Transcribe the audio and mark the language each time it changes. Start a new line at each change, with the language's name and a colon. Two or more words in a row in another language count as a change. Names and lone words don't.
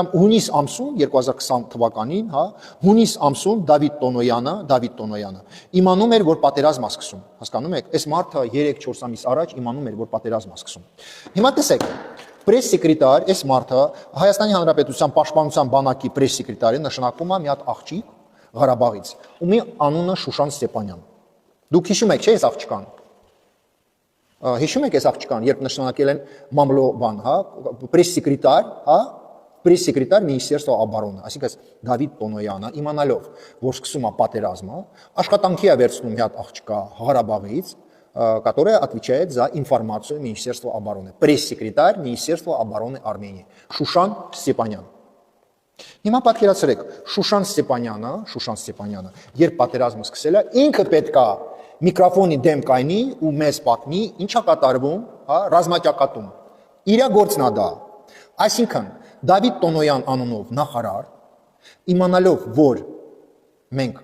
Armenian: հունիս ամսում 2020 թվականին, հա, հունիս ամսում Դավիթ Տոնոյանը իմանում էր, որ պատերազմը սկսում, հասկանում եք, այս մարդը 3-4 ամիս առաջ իմանում էր, որ պատերազմը սկսում։ Հիմա տեսեք,
Russian: пресс секретарь,
Armenian: այս մարդը Հայաստանի Հանրապետության պաշտպանության բանակի պրես սեկրետարը նշանակում է մի հատ աղջիկ Ղարաբաղից, ումի անունը Շուշան Ստեփանյան։ Դուք հիշում եք, չէ՞, այս աղջկան։ Հիշում եք այս աղջկան, երբ նշանակել են մամլո բան, հա,
Russian: пресс секретарь,
Armenian: հա,
Russian: пресс секретарь Министерства обороны,
Armenian: այսինքն Դավիթ Տոնոյանը իմանալով, որ սկսում է պատերազմը, աշխատանքի է վերցնում մի հատ աղջկա Ղարաբաղից,
Russian: которая отвечает за информацию Министерства обороны. Пресс-секретарь Министерства обороны Армении
Armenian: Շուշան Ստեփանյան։ Հիմա պատկերացրեք, Շուշան Ստեփանյանը, երբ պատերազմը սկսել է, ինքը պետք է միկրոֆոնի դեմ կայնի ու մեզ պատմի, ինչա կատարվում, հա, ռազմաճակատում։ Իր գործն է դա։ Այսինքն Դավիթ Տոնոյան անունով նախարար, իմանալով, որ մենք